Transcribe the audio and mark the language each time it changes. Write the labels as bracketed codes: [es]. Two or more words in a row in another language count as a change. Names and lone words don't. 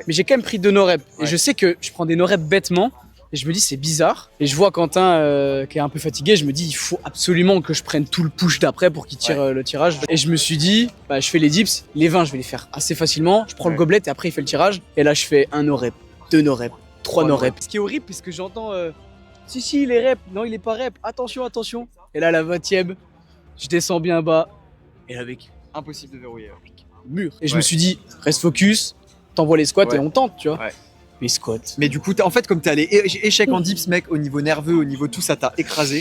[fr] Mais j'ai quand même pris 2 no-reps. Ouais. Et je sais que je prends des no-reps bêtement. Et je me dis c'est bizarre. Et je vois Quentin qui est un peu fatigué. Je me dis il faut absolument que je prenne tout le push d'après pour qu'il tire le tirage. Et je me suis dit bah, je fais les dips. Les 20 je vais les faire assez facilement. Je prends le gobelet et après il fait le tirage. Et là je fais 1 no-rep, 2 no-rep, 3 no-rep. Ce qui est horrible parce que j'entends si il est rep. Non il est pas rep. Attention attention. Et là la 20e je descends bien bas. Et là avec Impossible de verrouiller. mur. Et je me suis dit reste focus. T'envoies les squats Ouais. et on tente tu vois. Ouais. Les squats. Mais du coup, en fait, comme t'es allé échec en dips, mec, au niveau nerveux, au niveau tout, ça t'a écrasé.